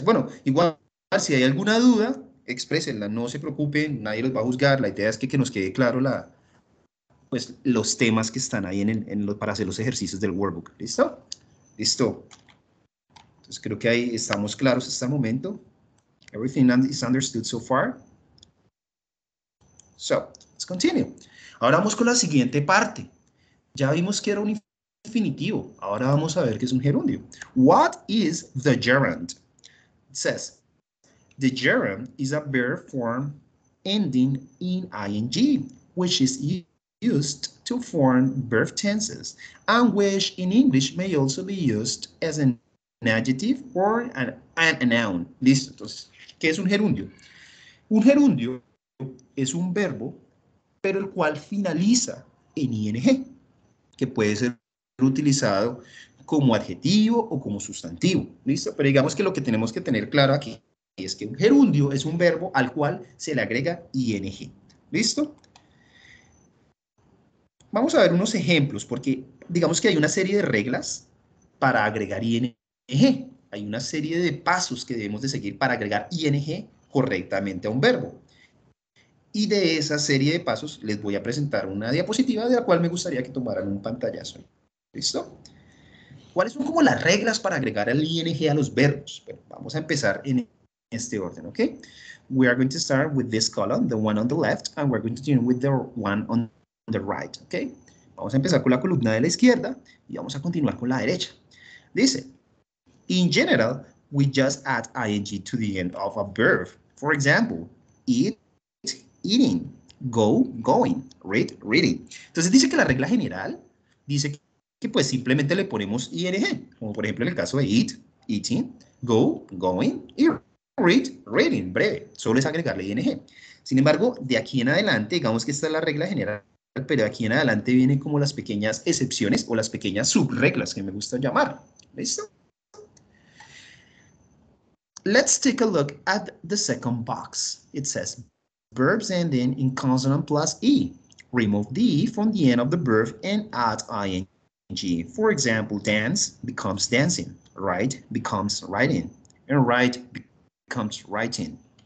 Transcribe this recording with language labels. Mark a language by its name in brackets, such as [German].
[Spanish] Bueno, igual, si hay alguna duda, exprésenla. No se preocupen. Nadie los va a juzgar. La idea es que nos quede claro pues, los temas que están ahí para hacer los ejercicios del workbook. ¿Listo? Listo. Entonces, creo que ahí estamos claros hasta el momento. [English] Everything is understood so far. So, let's continue. [Spanish] Ahora vamos con la siguiente parte. Ya vimos que era un infinitivo. Ahora vamos a ver qué es un gerundio. [English] What is the gerund? It says, the gerund is a verb form ending in ing, which is used to form verb tenses, and which in English may also be used as an adjective or a noun. [Spanish] Listo. Entonces, ¿qué es un gerundio? Un gerundio es un verbo, pero el cual finaliza en ing, que puede ser utilizado como adjetivo o como sustantivo. ¿Listo? Pero digamos que lo que tenemos que tener claro aquí es que un gerundio es un verbo al cual se le agrega ing. ¿Listo? Vamos a ver unos ejemplos, porque digamos que hay una serie de reglas para agregar ing. Hay una serie de pasos que debemos de seguir para agregar ing correctamente a un verbo. Y de esa serie de pasos les voy a presentar una diapositiva de la cual me gustaría que tomaran un pantallazo. ¿Listo? ¿Cuáles son como las reglas para agregar el ing a los verbos? Bueno, vamos a empezar en este orden, ¿ok? [English] We are going to start with this column, the one on the left, and we're going to continue with the one on the right, ¿ok? [Spanish] Vamos a empezar con la columna de la izquierda y vamos a continuar con la derecha. Dice, [English] in general, we just add ing to the end of a verb. For example, eat, eating, go, going, read, reading. [Spanish] Entonces dice que la regla general dice que pues simplemente le ponemos ing, como por ejemplo en el caso de [English] eat, eating, go, going, [Spanish] y [English] read, reading, [Spanish] breve. Solo es agregarle ing. Sin embargo, de aquí en adelante, digamos que esta es la regla general, pero de aquí en adelante vienen como las pequeñas excepciones o las pequeñas subreglas que me gusta llamar. ¿Listo? [English] Let's take a look at the second box. It says, verbs ending in consonant plus E. Remove the E from the end of the verb and add ing. For example, dance becomes dancing, write becomes writing, and write becomes writing.